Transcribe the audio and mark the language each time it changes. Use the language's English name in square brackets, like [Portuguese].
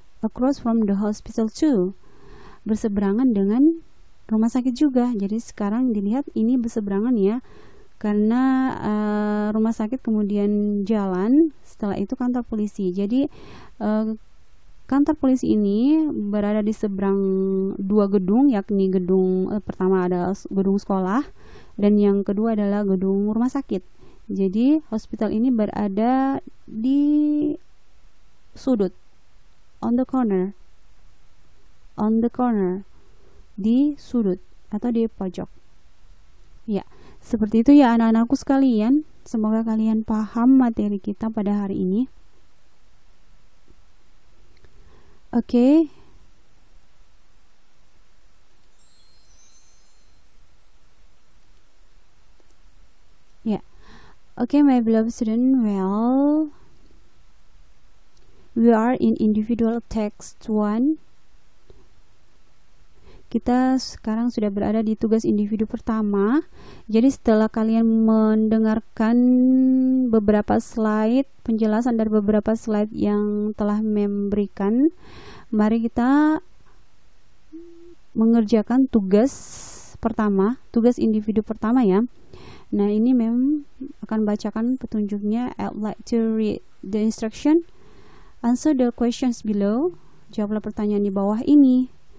[English] Across from the hospital too. [Indonesian] Berseberangan dengan rumah sakit juga. Jadi sekarang dilihat ini berseberangan ya, karena rumah sakit kemudian jalan, setelah itu kantor polisi. Jadi kantor polisi ini berada di seberang dua gedung, yakni gedung pertama ada gedung sekolah dan yang kedua adalah gedung rumah sakit. Jadi hospital ini berada di sudut, [English] on the corner, [Indonesian] di sudut atau di pojok. Ya, seperti itu ya anak-anakku sekalian. Semoga kalian paham materi kita pada hari ini. Oke. [English] Ya. Oke, my beloved student. Well, we are in individual text 1. [Indonesian] Kita sekarang sudah berada di tugas individu pertama. Jadi setelah kalian mendengarkan beberapa slide, penjelasan dari beberapa slide yang telah memberikan, mari kita mengerjakan tugas pertama, tugas individu pertama ya. Nah, ini memang akan bacakan petunjuknya. [English] I'd like to read the instruction. Answer the questions below. [Indonesian] Jawablah pertanyaan di bawah ini.